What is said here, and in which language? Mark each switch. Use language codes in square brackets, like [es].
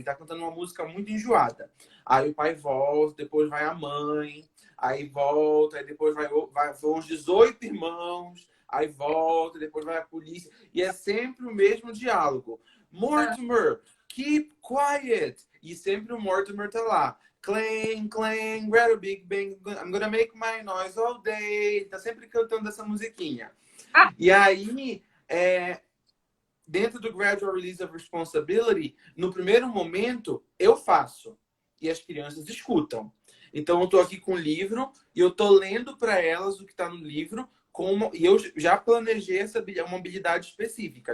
[pt] Ele está cantando uma música muito enjoada. Aí o pai volta, depois vai a mãe, aí volta, aí depois vão os 18 irmãos, aí volta, depois vai a polícia. E é sempre o mesmo diálogo. Mortimer, [en] keep quiet. [pt] E sempre o Mortimer tá lá. [en] Clang, clang, rattle, big bang, I'm gonna make my noise all day. [pt] Tá sempre cantando essa musiquinha. Ah, E aí, dentro do Gradual Release of Responsibility, no primeiro momento, eu faço. E as crianças escutam. Então, eu estou aqui com o livro e eu estou lendo para elas o que está no livro. E eu já planejei uma habilidade específica.